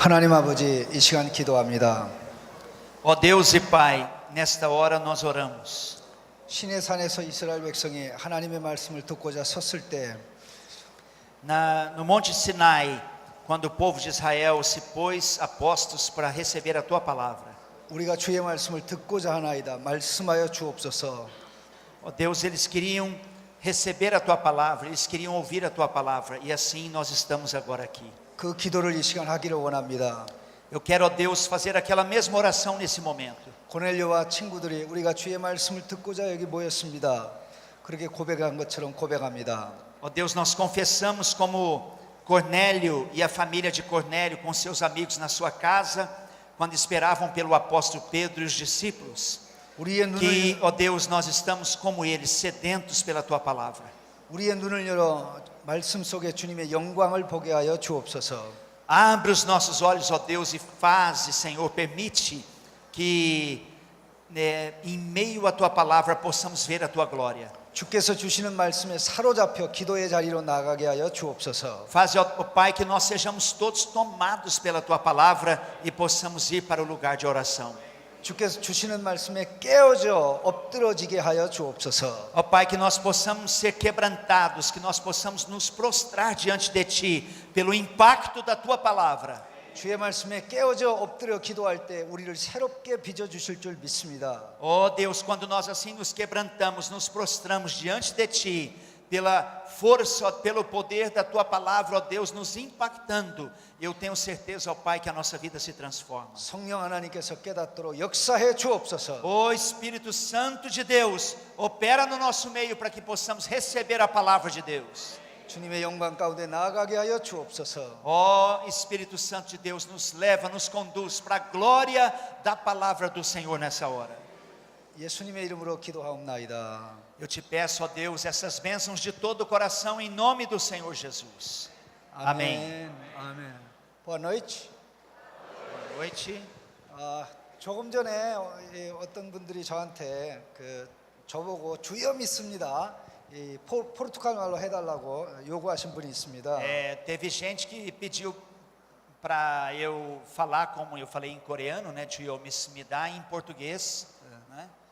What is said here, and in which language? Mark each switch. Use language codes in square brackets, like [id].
[ko] 하나님 아버지, 이 시간 기도합니다. [pt] Ó Deus e Pai, nesta hora nós oramos. [ko] 시내 산에서 이스라엘 백성이 하나님의 말씀을 듣고자 섰을 때 [pt] No Monte Sinai, quando o povo de Israel se pôs a postos para receber a Tua palavra. [ko] 우리가 주의 말씀을 듣고자 하나이다. 말씀하여 주옵소서. [pt] Ó Deus, eles queriam receber a Tua palavra, eles queriam ouvir a Tua palavra, e assim nós estamos agora aqui. [ko] 그 기도를 이 시간 하기를 원합니다. [pt] Eu quero, ó Deus, fazer aquela mesma oração nesse momento. [ko] 고넬료와 친구들이 우리가 주의 말씀을 듣고자 여기 모였습니다. 그렇게 고백한 것처럼 고백합니다. [pt] Ó Deus, nós confessamos como Cornélio e a família de Cornélio com seus amigos na sua casa, quando esperavam pelo apóstolo Pedro e os discípulos, [ko] 우리의 눈을 [pt] que, ó Deus, nós estamos como eles, sedentos pela Tua palavra. [ko] 우리의 눈을 열어 말씀 속에 주님의 영광을 보게 하여 주옵소서. [pt] Abre os nossos olhos, ó Deus, e faze, Senhor, permite que em meio à Tua palavra possamos ver a Tua glória. [ko] 주께서 주시는 말씀에 사로잡혀 기도의 자리로 나가게 하여 주옵소서. [pt] Faze, ó Pai, que nós sejamos todos tomados pela Tua palavra e possamos ir para o lugar de oração. [ko] 주께서 주시는 말씀에 깨어져 엎드러지게 하여 주옵소서. [pt] Ó Pai, que nós possamos ser quebrantados, que nós possamos nos prostrar diante de Ti, pelo impacto da Tua palavra. [ko] 주의 말씀에 깨어져 엎드려 기도할 때 우리를 새롭게 빚어 주실 줄 믿습니다. [pt] Ó Deus, quando nós assim nos quebrantamos, nos prostramos diante de Ti, pela força, pelo poder da Tua palavra, ó Deus, nos impactando, eu tenho certeza, ó Pai, que a nossa vida se transforma. [ko] 성령 하나님께서 깨닫도록 역사해 주옵소서. [pt] Ó Espírito Santo de Deus, opera no nosso meio para que possamos receber a palavra de Deus. [ko] 주님의 영광 가운데 나아가게 하여 주옵소서. [pt] Ó Espírito Santo de Deus, nos leva, nos conduz para a glória da palavra do Senhor nessa hora. [ko] 예수님의 이름으로 기도하옵나이다. [pt] Eu te peço, ó Deus, essas bênçãos de todo o coração em nome do Senhor Jesus. Amém. 아멘. Boa noite. Boa noite. [ko] 조금 전에 어떤 분들이 저한테 저보고 주여 믿습니다. 이 포르투갈 말로 해달라고 요구하신 분이 있습니다. [pt] Teve gente que pediu para eu falar como eu falei em coreano, né, [ko] 주여 믿습니다, [pt] em português, né?